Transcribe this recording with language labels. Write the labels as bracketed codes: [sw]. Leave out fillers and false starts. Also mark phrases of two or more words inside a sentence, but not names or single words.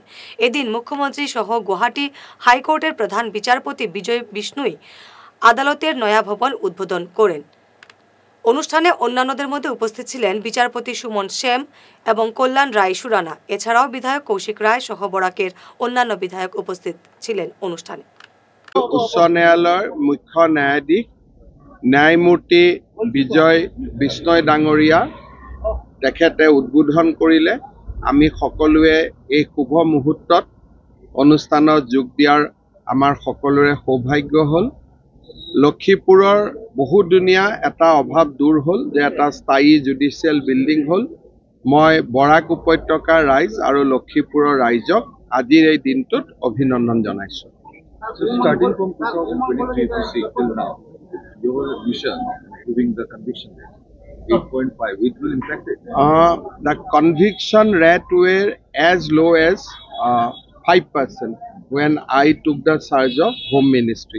[bn] এদিন মুখ্যমন্ত্রী সহ গুয়াহাটি হাইকোর্টের প্রধান বিচারপতি বিজয় বিষ্ণুই আদালতের নয়া ভবন উদ্বোধন করেন। অনুষ্ঠানে অন্যান্যদের মধ্যে উপস্থিত ছিলেন বিচারপতি সুমন শ্যাম এবং কল্যাণ রায় সুরানা। এছাড়াও বিধায়ক কৌশিক রায় সহ বরাকের অন্যান্য বিধায়ক উপস্থিত ছিলেন অনুষ্ঠানে। [as] উচ্চ ন্যায়ালয়ৰ মুখ্য ন্যায়াধীশ ন্যায়মূৰ্তি বিজয় বিষ্ণয় ডাঙৰীয়া তেখেতে উদ্বোধন কৰিলে। আমি সকলোৱে এই শুভ মুহূৰ্তত অনুষ্ঠানত যোগ দিয়াৰ আমাৰ সকলোৰে সৌভাগ্য হ'ল। লক্ষীপুৰৰ বহুদিনীয়া এটা অভাৱ দূৰ হ'ল যে এটা স্থায়ী [en] judicial building [as] হ'ল। মই বৰাক উপত্যকাৰ ৰাইজ আৰু লক্ষীপুৰৰ ৰাইজক আজিৰ এই দিনটোত অভিনন্দন জনাইছোঁ। [en] So starting from 2023 to see till now, your vision improving the conviction rate 8.5, it will impact it. The conviction rate were as low as 5% when I took the charge of Home Ministry.